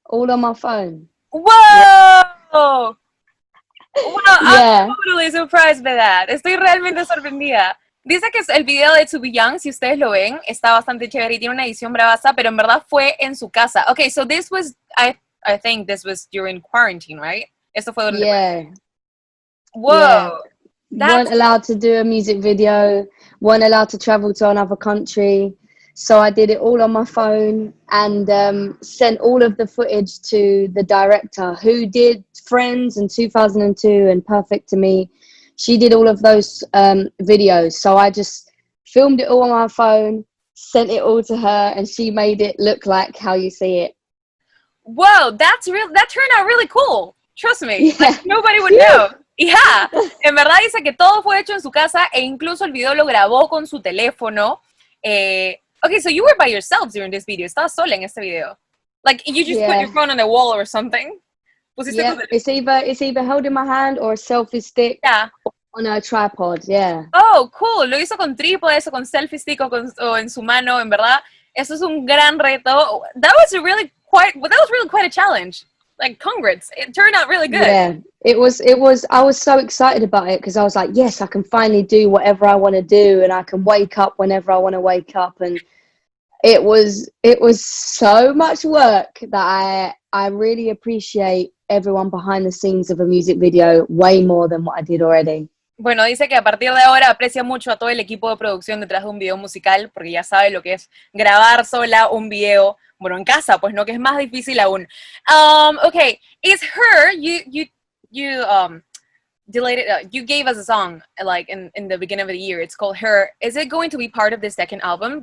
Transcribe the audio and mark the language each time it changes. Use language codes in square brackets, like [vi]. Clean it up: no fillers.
[en] All on my phone. Whoa! Yeah. Wow, I'm totally surprised by that. [es] Estoy realmente sorprendida. Dice que el video de To Be Young, si ustedes lo ven, está bastante chévere y tiene una edición bravaza, pero en verdad fue en su casa. [en] Okay, so this was, I think this was during quarantine, right? [es] Esto fue durante [en] quarantine. Whoa. Yeah. Weren't allowed to do a music video, weren't allowed to travel to another country. So I did it all on my phone and sent all of the footage to the director who did Friends in 2002 and Perfect to Me. She did all of those videos. So I just filmed it all on my phone, sent it all to her, and she made it look like how you see it. Whoa, that turned out really cool. Trust me, like, nobody would know. [es] Yeah, en verdad dice que todo fue hecho en su casa e incluso el video lo grabó con su teléfono. [en] Okay, so you were by yourself during this video. [es] Estabas sola en este video. [en] Like, you just put your phone on the wall or something. Yeah, it's either held in my hand or a selfie stick on a tripod. Yeah. Oh, cool. [es] Lo hizo con trípode, con selfie stick o en su mano. En verdad, eso es un gran reto. [en] That was really quite a challenge. Like, congrats. It turned out really good. Yeah, it was. I was so excited about it because I was like, yes, I can finally do whatever I want to do, and I can wake up whenever I want to wake up. And it was so much work that I really appreciate everyone behind the scenes of a music video way more than what I did already. [es] Bueno, dice que a partir de ahora aprecia mucho a todo el equipo de producción detrás de un video musical, porque ya sabe lo que es grabar sola un video, bueno, en casa, pues no, que es más difícil aún. [en] Okay, is Her, you delayed it, you gave us a song like in the beginning of the year. It's called Her. Is it going to be part of the second album?